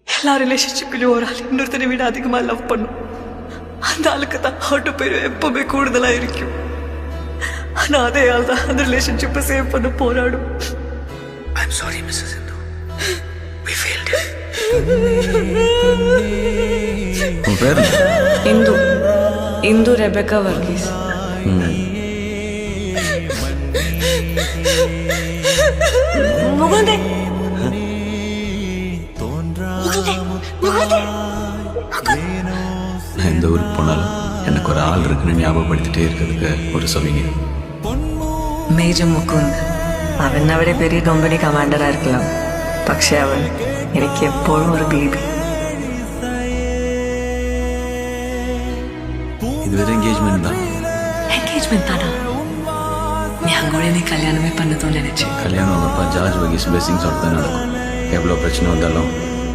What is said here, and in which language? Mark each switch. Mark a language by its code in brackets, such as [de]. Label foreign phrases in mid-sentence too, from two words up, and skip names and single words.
[ta] எல்லா ரிலேஷன்ஷிப்லையும் ஒரு ஆள் இன்னொருத்தரை விட அதிகமாக லவ் பண்ணும். அந்த ஆளுக்கு தான் ஆட்டோ பேர் எப்பவுமே கூடுதலாக இருக்கும். ஆனால் அதே ஆள் தான் அந்த ரிலேஷன்ஷிப்பை சேவ் பண்ண போராடும். [en] I'm sorry, Mrs. Sindhu. We failed. [ta] உன் பேர் இந்து இந்து ரெபெக்கா வர்கீஸ். முகுந்தே நான் எந்த ஊருக்கு போனாலும் எனக்கு ஒரு ஆள் இருக்குன்னு ஞாபகப்படுத்திட்டே இருக்கிறதுக்கு ஒரு சொவிங்க. [ml] മേജർ മുകുന്ദ് അവൻ അവിടെ പെരിയ കമ്പനി കമാൻഡറായിരിക്കണം. പക്ഷെ അവൻ എനിക്ക് എപ്പോഴും ഒരു ബേബി. [ta] இதுவரை என்கேஜ்மெண்ட் தான். என்கேஜ்மெண்ட் தானா? நான் கூட நீ கல்யாணமே பண்ணதோன்னு நினைச்சேன். கல்யாணம் அப்பா ஜார்ஜ் வகீஸ் பிளெஸிங்ஸோட தான் நடக்கும். எவ்வளோ பிரச்சனை வந்தாலும்